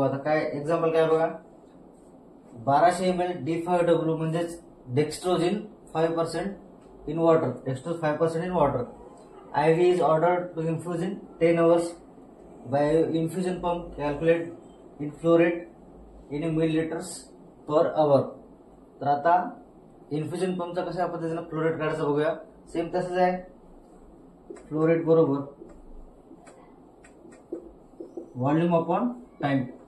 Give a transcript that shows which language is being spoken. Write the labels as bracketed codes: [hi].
[mr] आता काय एक्झाम्पल काय बघा, 1200 ml D5W म्हणजेच डेक्स्ट्रोजिन 5% [en] in water, dextrose 5% in water. IV is ordered to infuse in 10 hours by infusion pump. Calculate in flow rate in milliliters per hour. [mr] तर आता infusion पंपचा कशा पद्धतीने फ्लो रेट काढायचा बघूया. सेम तसंच आहे, फ्लो रेट बरोबर व्हॉल्यूम अपॉन टाइम.